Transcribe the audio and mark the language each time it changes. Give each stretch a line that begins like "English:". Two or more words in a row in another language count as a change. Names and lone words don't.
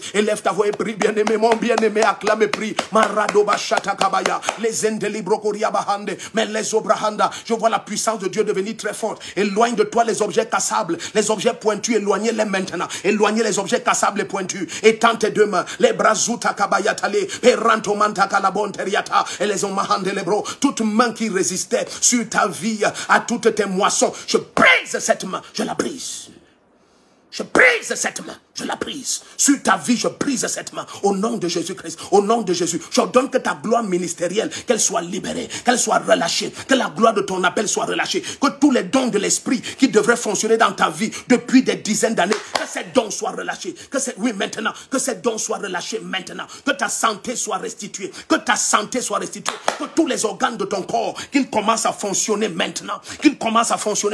French: Élève ta voix et prie, bien-aimé, mon bien-aimé, acclame et prie. Marado Bashata Kabaya, les Endelibrokoria Bahande, mais les Obrahanda, je vois la puissance de Dieu devenir très forte. Éloigne de toi les objets cassables, les objets pointus, éloignez-les maintenant. Éloignez les objets cassables et pointus. Étends tes deux mains, les brazuta kabayatale, peranto manta kalabonteriata, et les omahande les bros. Toute main qui résistait sur ta vie à toutes tes moissons, je brise cette main, je la brise. Je brise cette main, je la brise. Sur ta vie, je brise cette main. Au nom de Jésus-Christ, au nom de Jésus, j'ordonne que ta gloire ministérielle, qu'elle soit libérée, qu'elle soit relâchée, que la gloire de ton appel soit relâchée, que tous les dons de l'esprit qui devraient fonctionner dans ta vie depuis des dizaines d'années, que ces dons soient relâchés, maintenant, que ces dons soient relâchés maintenant, que ta santé soit restituée, que ta santé soit restituée, que tous les organes de ton corps, qu'ils commencent à fonctionner maintenant, qu'ils commencent à fonctionner maintenant.